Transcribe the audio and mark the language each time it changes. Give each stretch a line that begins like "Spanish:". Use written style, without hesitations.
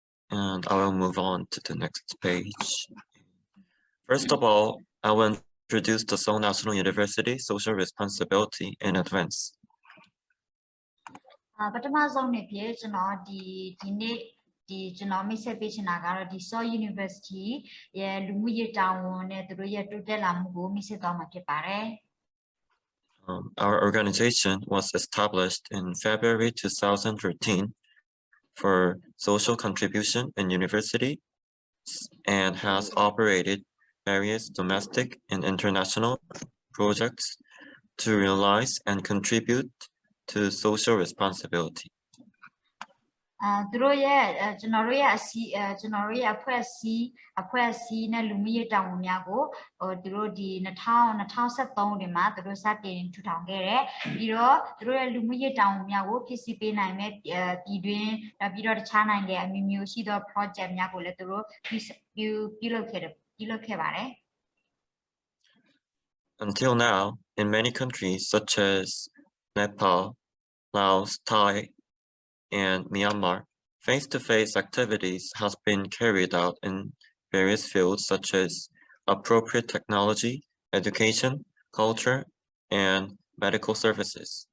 English: and I will move on to the next page. First of all, I will introduce the Seoul National University social responsibility in advance.
Burmese: ပထမဆုံးနေဖြစ်ကျွန်တော်ဒီနေ့ကျွန်တော်မိတ်ဆက်ပေးချင်တာကတော့ဒီ Seoul University ရဲ့လူမှုရေးတာဝန်နဲ့သူတို့ရဲ့တိုးတက်လာမှုကိုမိတ်ဆက်သွားမှာဖြစ်ပါတယ်
English: Our organization was established in February 2013 for social contribution in university and has operated various domestic and international projects to realize and contribute to social responsibility.
Burmese: သူတို့ရဲ့ကျွန်တော်တို့ရဲ့အဖွဲ့အစည်းနဲ့လူမှုရေးတာဝန်များကိုသူတို့ဒီ2013တွင်မှာသူတို့စတင်ထူထောင်ခဲ့တယ်ပြီးတော့သူတို့ရဲ့လူမှုရေးတာဝန်များကိုဖြစ်စီပေးနိုင်မဲ့ပြည်တွင်းပြီးတော့တခြားနိုင်ငံအမျိုးမျိုးရှိသော project များကိုလည်းသူတို့ပြုလုပ်ခဲ့ပါတယ်
English: Until now, in many countries such as Nepal, Laos, Thai, and Myanmar, face-to-face activities has been carried out in various fields such as appropriate technology, education, culture, and medical services.